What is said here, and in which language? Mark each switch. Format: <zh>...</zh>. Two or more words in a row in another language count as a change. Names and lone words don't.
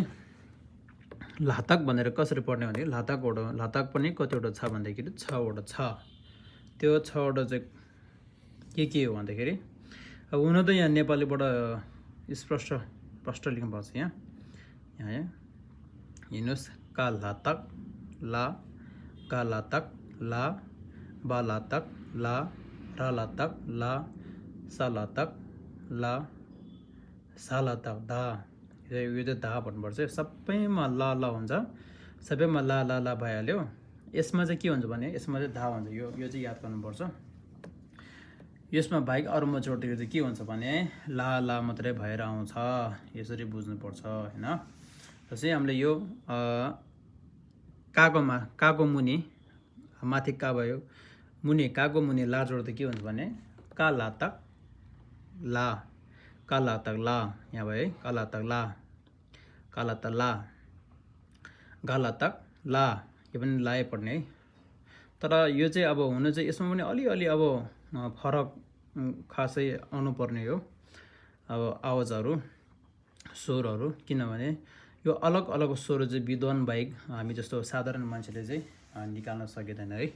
<ne>लातक भनेर कसरी पढ्ने भने लातक पनि कतिवटा छ भन्दाखेरि 6वटा छ। त्यो 6वटा चाहिँ के हो भन्दाखेरि अब हुन त यहाँ नेपालीबाट स्पष्ट लेख्नु पर्छ। यहाँ हेर्नुहोस्, का लातक ला, का लातक ला, बा लातक ला, रा लातक ला, सा लातक ला, सा लातक दा। यो चाहिँ दा भन्नुपर्छ। सबैमा ला ला हुन्छ, सबैमा ला ला ला भइहाल्यो। यसमा चाहिँ के हुन्छ भने यसमा चाहिँ धा हुन्छ। यो चाहिँ याद गर्नुपर्छ। यसमा बाहेक अरूमा जोड्दाखेरि चाहिँ के हुन्छ भने ला ला मात्रै भएर आउँछ। यसरी बुझ्नुपर्छ होइन। जस्तै हामीले यो काको मुनि माथि का भयो, मुनि काको मुनि ला जोड्दा के हुन्छ भने का लातक ला, का लातक ला यहाँ भयो है, का लातक ला, का लातक ला, गा लातक ला। यो पनि लाए पढ्ने है। तर यो चाहिँ अब हुन चाहिँ यसमा पनि अलिअलि अब फरक खासै आउनुपर्ने हो अब आवाजहरू स्वरहरू, किनभने यो अलग अलग स्वर चाहिँ विद्वान बाहेक हामी जस्तो साधारण मान्छेले चाहिँ निकाल्न सकिँदैन है।</ne>